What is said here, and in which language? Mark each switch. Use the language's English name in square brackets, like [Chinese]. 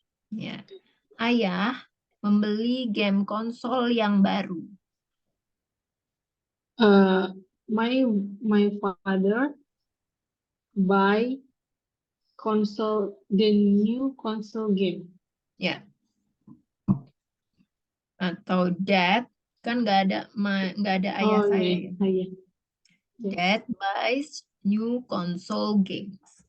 [Indonesian] Ya. Ayah membeli game konsol yang baru. [English] My father buy the new console game. Ya. [Indonesian] Atau dad, kan nggak ada ayah saya ya. Yeah. [English] Dad buys new console games.